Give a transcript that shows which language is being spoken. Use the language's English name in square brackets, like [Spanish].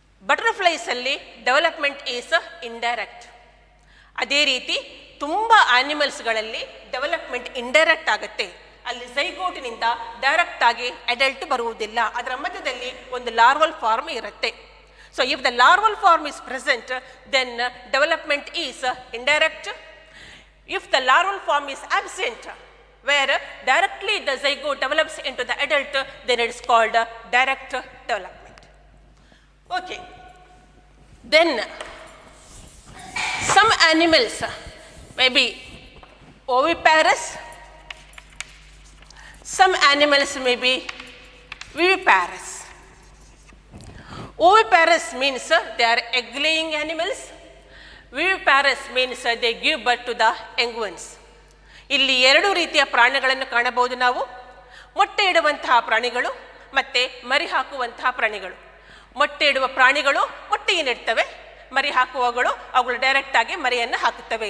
[Kannada] ಬಟರ್ಫ್ಲೈಸಲ್ಲಿ development is indirect. ಅದೇ ರೀತಿ ತುಂಬ ಆನಿಮಲ್ಸ್ಗಳಲ್ಲಿ ಡೆವಲಪ್ಮೆಂಟ್ ಇಂಡೈರೆಕ್ಟ್ ಆಗುತ್ತೆ. ಅಲ್ಲಿ ಝೈಗೋಟಿನಿಂದ ಡೈರೆಕ್ಟ್ ಆಗಿ ಅಡಲ್ಟ್ ಬರುವುದಿಲ್ಲ, ಅದರ ಮಧ್ಯದಲ್ಲಿ ಒಂದು ಲಾರ್ವಲ್ ಫಾರ್ಮ್ ಇರುತ್ತೆ. [English] So if the larval form is present, then development is indirect. If the larval form is absent, where directly the zygote develops into the adult, then it is called direct development. Okay. Then some animals may be oviparous, some animals may be viviparous. Oviparous means they are egg-laying animals. Viviparous means they give birth to the young ones. [Kannada] ಇಲ್ಲಿ ಎರಡು ರೀತಿಯ ಪ್ರಾಣಿಗಳನ್ನು ಕಾಣಬಹುದು ನಾವು. ಮೊಟ್ಟೆ ಇಡುವಂತಹ ಪ್ರಾಣಿಗಳು ಮತ್ತು ಮರಿ ಹಾಕುವಂತಹ ಪ್ರಾಣಿಗಳು. ಮೊಟ್ಟೆ ಇಡುವ ಪ್ರಾಣಿಗಳು ಮೊಟ್ಟೆಯನ್ನು ಇಡ್ತವೆ, ಮರಿ ಹಾಕುವಗಳು ಅವುಗಳು ಡೈರೆಕ್ಟಾಗಿ ಮರಿಯನ್ನು ಹಾಕುತ್ತವೆ.